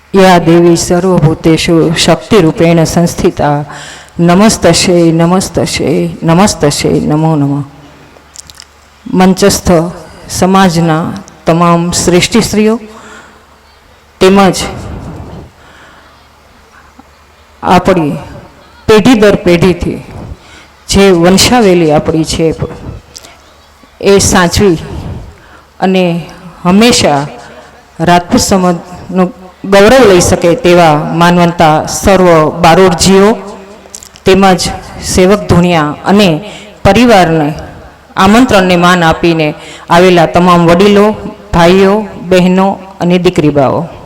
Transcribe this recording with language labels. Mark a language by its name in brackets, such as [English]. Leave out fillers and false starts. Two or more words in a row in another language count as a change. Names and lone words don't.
[Sanskrit] या देवी सर्वभूतेषु शक्तिरूपेण संस्थिता नमस्तस्यै नमस्तस्यै नमस्तस्यै नमो नमः। [Gujarati] મંચસ્થ સમાજના તમામ શ્રેષ્ઠીશ્રીઓ તેમજ આપણી પેઢી દર પેઢીથી જે વંશાવેલી આપણી છે એ સાચવી અને હંમેશા રાજપૂત સમાજનું ગૌરવ લઈ શકે તેવા માનવંતા સર્વ બારોટજીઓ તેમજ સેવક ધૂણિયા અને પરિવારને આમંત્રણને માન આપીને આવેલા તમામ વડીલો, ભાઈઓ, બહેનો અને દીકરીબાઓ,